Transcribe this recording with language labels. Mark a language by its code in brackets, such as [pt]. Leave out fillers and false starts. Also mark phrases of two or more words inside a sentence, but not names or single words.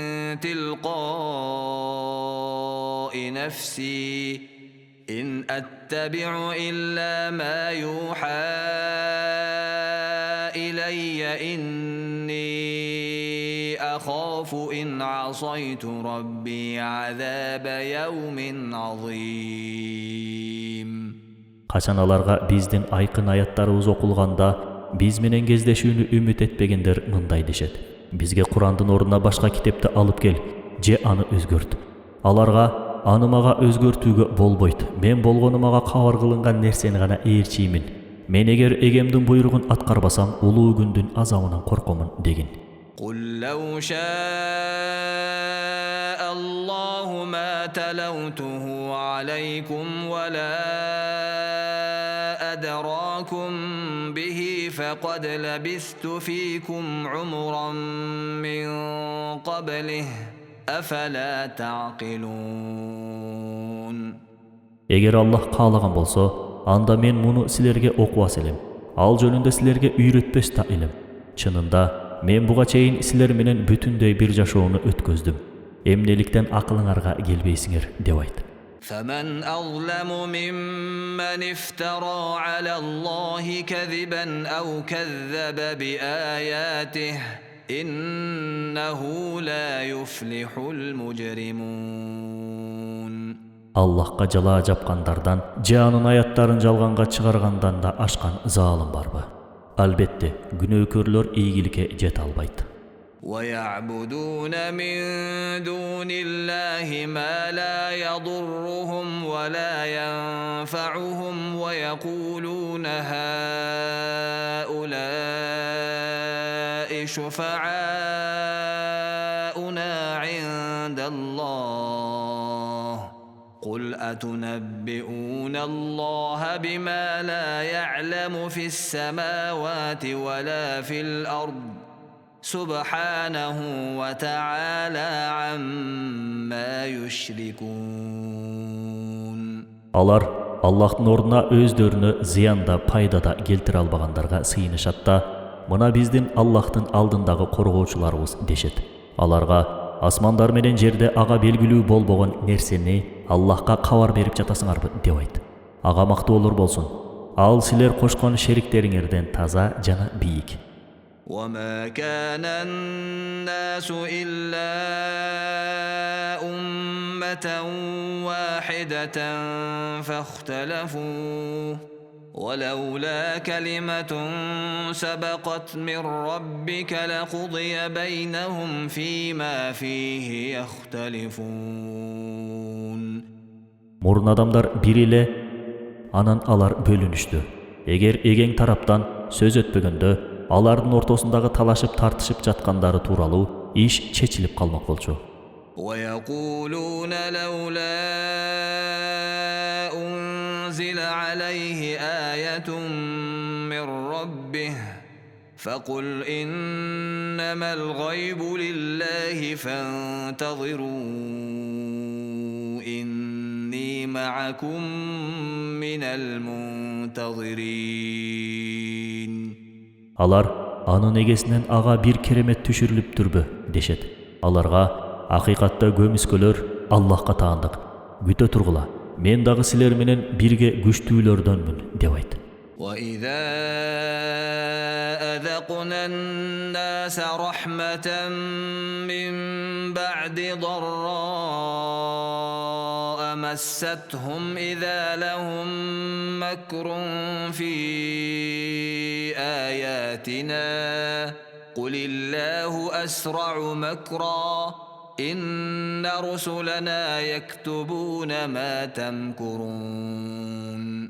[ar] تلقاء نفسي إن أتبع إلا ما يوحى إلي إني أخاف إن عصيت ربي عذاب يوم عظيم. [ky] Качан аларга биздин айкын аяттарыбыз окулганда биз менен кездешүүнү үмүт этпегендер мындай дешет: бизге Курандын ордуна башка китепти алып кел же аны өзгөрт. Аларга аны мага өзгөртүүгө болбойт. Мен болгону мага кабар кылынган нерсени гана ээрчиймин. Мен эгер эгемдин буйругун аткарбасам улуу күндүн азабынан коркомун дегин. [ar] قل لو شاء الله ما تلوته عليكم ولا أدراكم به فقد لبثت فيكم عمرا من قبله أفلا تعقلون. [ky] Эгер Аллах каалаган болсо, анда мен муну силерге окубас элем. Ал жөнүндө силерге үйрөтпөс да элем. Чынында мен буга чейин силер менен бүтүндөй бир жашоону өткөздүм. Эмнеликтен акылыңарга келбейсиңер деп айт. [ar] فمن أظلم ممن افترى على الله كذبا أو كذب بآياته إنه لا يفلح المجرمون. [ky] Аллахка жалаа жапкандардан же анын аяттарын жалганга чыгаргандан да ашкан залым барбы? Албетте, күнөөкөрлөр ийгиликке жете албайт. [ar] ويعبدون من دون الله ما لا يضرهم ولا ينفعهم ويقولون هؤلاء شفعاؤنا عند الله قل أتنبئون الله بما لا يعلم في السماوات ولا في الأرض سبحانه وتعالى عما يشركون. [ky] Алар Аллахтын ордуна өздөрүнө зыянда пайдада келтире албагандарга сыйынышат да, мына биздин Аллахтын алдындагы коргоочуларыбыз дешет. Аларга асмандар менен жерде ага белгилүү болбогон нерсени Аллахка кабар берип жатасыңарбы деп айт. Ага мактоолор болсун. Ал силер кошкон шериктериңерден таза жана бийик. [ar] وما كان الناس إلا أمة واحدة فاختلفوا ولولا كلمة سبقت من ربك لقضي بينهم فيما فيه يختلفون. [ky] Мурун адамдар бир эле, анан алар бөлүнүштү. Эгер эген тараптан сөз өтпөгөндө алардын ортосундагы талашып тартышып жаткандары тууралуу иш чечилип калмак болчу. [ar] ويقولون لولا أنزل عليه آية من ربه فقل إنما الغيب لله فانتظروا إني معكم من المنتظرين. [ky] Алар анын эгесинен ага бир керемет түшүрүлүптүрбү дешет. Аларга акыйкатта көмүскөлөр Аллахка таандык. Күтө тургула. Мен дагы силер менен бирге күчтүүлөрдөнмүн деп айт. [ar] وإذا أذقنا الناس رحمة من بعد ضراء مستهم إذا لهم مكر في آياتنا قل الله أسرع مكرا إن رسلنا يكتبون ما تمكرون.